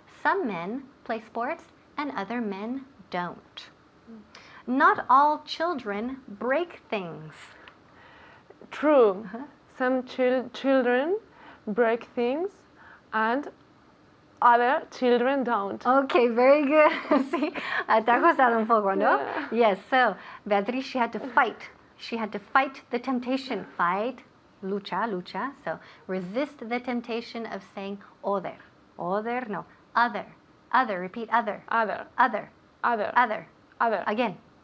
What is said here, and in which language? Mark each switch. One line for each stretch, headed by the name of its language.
English: Some men play sports and other men don't. Not all children break things. True. Some children break things and other children don't. Okay, very good.
Spanish: Sí, te ha costado un poco, ¿no?
English: Yeah. Yes, so Beatriz, she had to fight. She had to fight the temptation. Fight,
Spanish: lucha, lucha.
English: So resist the temptation of saying other. Other, no. Other. Other, repeat other. Other. Other. Other. Other. Other. Again.